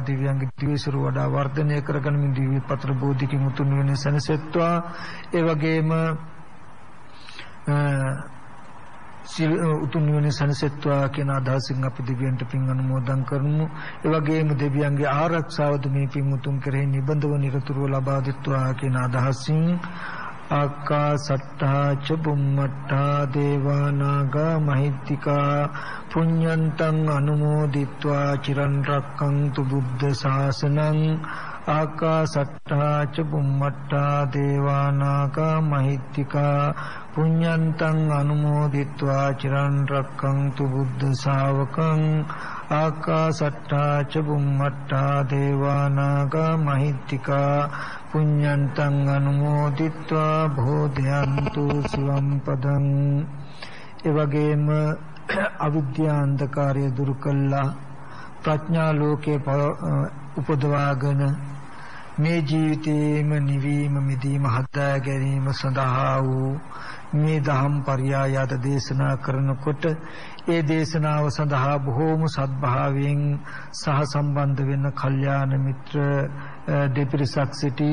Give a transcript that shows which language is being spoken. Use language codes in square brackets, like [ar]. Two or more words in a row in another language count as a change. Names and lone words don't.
[si] දිව්‍යංග දිවිසුර වඩා වර්ධනය කරගෙන මේ දිව්‍ය පත්‍ර බෝධිකින් උතුම් වෙන සනසෙත්වා. ඒ වගේම උතුම් නිවන සනසෙත්වා කියන අදහසින් අපි දෙවියන්ට පින් අනුමෝදන් කරමු. ඒ වගේම දෙවියන්ගේ ආරක්ෂාවද මේ පින් උතුම් කෙරෙහි නිබඳව නිරතුරුව ලබා දෙත්වා කියන අදහසින් [pi] ආකාසට්ටා ච බුම්මට්ටා දේවා නාග මහිත්‍තිකා පුඤ්ඤන්තං අනුමෝදිත්වා චිරන් රක්ඛන්තු බුද්ධ ශාසනං. ආකාසට්ටා ච බුම්මට්ටා දේවා නාග මහිත්‍තිකා පුඤ්ඤන්තං අනුමෝදිත්වා චිරන් රක්ඛන්තු බුද්ධ ශාවකං. ආකාසට්ටා ච බුම්මට්ටා දේවා නාග මහිත්‍තිකා පුඤ්ඤන්තං අනුමෝදිත්වා බෝධයන්තු සිවම් පදං. [si] ඒ වගේම අවිද්‍යා අන්ධකාරය දුරු කළා ප්‍රඥා ලෝකේ උපදවාගෙන මේ ජීවිතේම නිවීම මිදීම හදා ගැනීම සඳහා වූ මේ දහම් පරයයද දේශනා කරනකොට ඒ දේශනාව සඳහා බොහෝම සත්භාවයෙන් සහ සම්බන්ධ වෙන කල්යාණ මිත්‍ර දෙපිරිසක් සිටි.